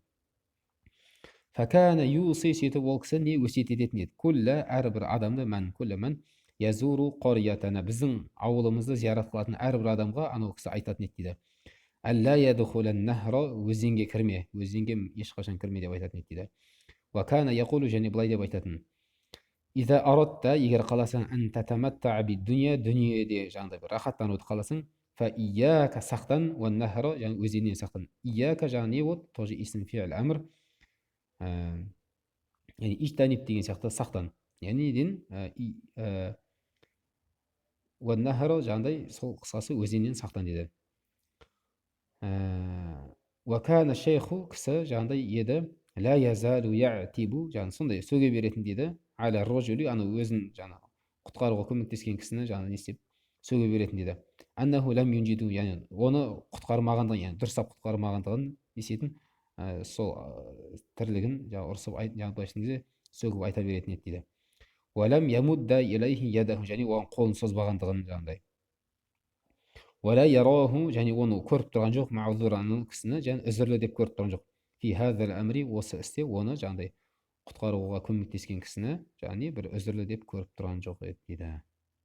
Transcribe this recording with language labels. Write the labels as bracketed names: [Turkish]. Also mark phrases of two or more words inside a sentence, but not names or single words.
[Arabic] فكان يوصي [Kazakh] сөйтіп ол кісі не өсиет ететін еді? Күллі әрбір адамды күллі [Arabic] من يزور قريتنا [Kazakh] біздің ауылымызды зиярат қылатын әрбір адамға анау кісі айтатын еді дейді. [Arabic] ألا يدخل النهر [Kazakh] өзенге кірме, өзенге ешқашан кірме деп айтатын еді дейді. [Arabic] وكان يقول [Kazakh] және былай деп айтатын. [Arabic] إذا أردت [Kazakh] егер қаласаң [Arabic] أن تتمتع بالدنيا [Kazakh] дүниеде жаңағыдай бір рахаттануды қаласаң, [Arabic] فإياك [Kazakh] сақтан [Arabic] والنهر [Kazakh] яғни өзеннен сақтан. Ияка жаңағы не болды? Тоже [Arabic] اسم فعل أمر. [Kazakh] Яғни ижтаниб деген сияқты сақтан. Яғни неден [Arabic] والنهر [Kazakh] жаңағыдай сол қысқасы өзеннен сақтан деді. [Arabic] وكان الشيخ [Kazakh] кісі жаңағыдай еді, [Arabic] لا يزال يعتب [Kazakh] жаңағы сондай сөге беретін дейді. [Arabic] على الرجل [Kazakh] аны өзін жаңағы құтқаруға көмектескен кісіні жаңағы не істеп сөге беретін дейді. [Arabic] أنه لم ينجده [Kazakh] яғни оны құтқармағандығын, яғни дұрыстап құтқармағандығын не істейтін, сол тірлігін жаңағы ұрсып жаңағы былайша кезде сөгіп айта беретін еді дейді. [Arabic] ولم يمد إليه يده [Kazakh] және оған қолын созбағандығын жаңағыдай. [Arabic] ولا يراه [Kazakh] және оны көріп тұрған жоқ, маузуран кісіні және үзірлі деп көріп тұрған жоқ. [Arabic] في هذا الأمر [Kazakh] осы істе оны жаңағыдай құтқаруға көмектескен кісіні яғни бір үзірлі деп көріп тұрған жоқ еді дейді.